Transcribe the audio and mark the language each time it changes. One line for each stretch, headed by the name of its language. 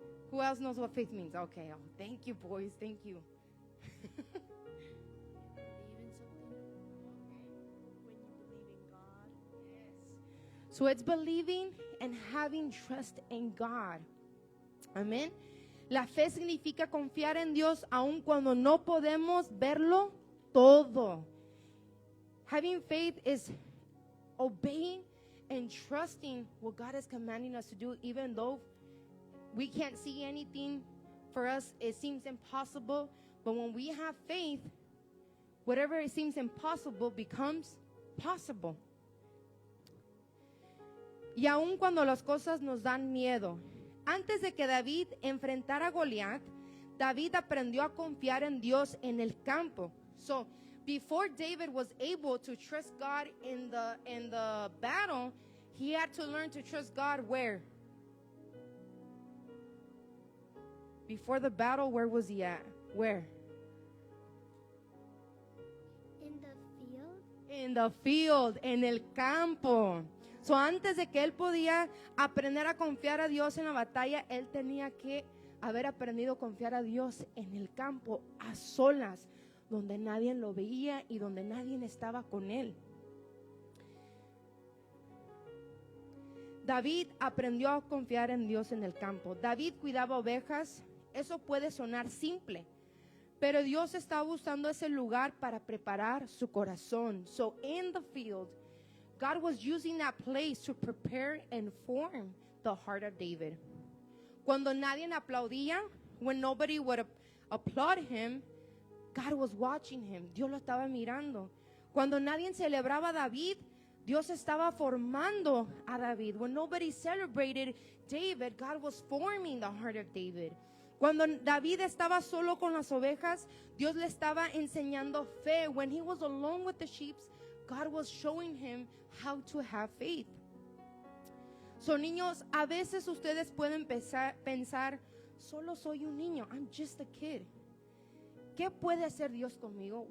English: Who else knows what faith means? Okay, oh, thank you, boys, thank you. Believe in something. When you believe in God. Yes. So it's believing and having trust in God.
Spanish: Amén. La fe significa confiar en Dios aun cuando no podemos verlo todo.
English: Having faith is obeying and trusting what God is commanding us to do, even though we can't see anything. For us, it seems impossible. But when we have faith, whatever it seems impossible becomes possible.
Spanish: Y aun cuando las cosas nos dan miedo. Antes de que David enfrentara a Goliat, David aprendió a confiar en Dios en el campo.
English: So, before David was able to trust God in the battle, he had to learn to trust God where? Before the battle, where was he at? Where? In the field. In the field,
Spanish: en el campo. So, antes de que él podía aprender a confiar a Dios en la batalla, él tenía que haber aprendido a confiar a Dios en el campo, a solas, donde nadie lo veía y donde nadie estaba con él. David aprendió a confiar en Dios en el campo. David cuidaba ovejas. Eso puede sonar simple, pero Dios estaba usando ese lugar para preparar su corazón.
English: So in the field, God was using that place to prepare and form the heart of David.
Spanish: Cuando nadie aplaudía,
English: when nobody would applaud him, God was watching him.
Spanish: Dios lo estaba mirando. Cuando nadie celebraba a David, Dios estaba formando a David.
English: When nobody celebrated David, God was forming the heart of David.
Spanish: Cuando David estaba solo con las ovejas, Dios le estaba enseñando fe.
English: When he was alone with the sheep, God was showing him how to have faith.
Spanish: So, niños, a veces ustedes pueden pensar, solo soy un niño.
English: I'm just a kid.
Spanish: ¿Qué puede hacer Dios conmigo?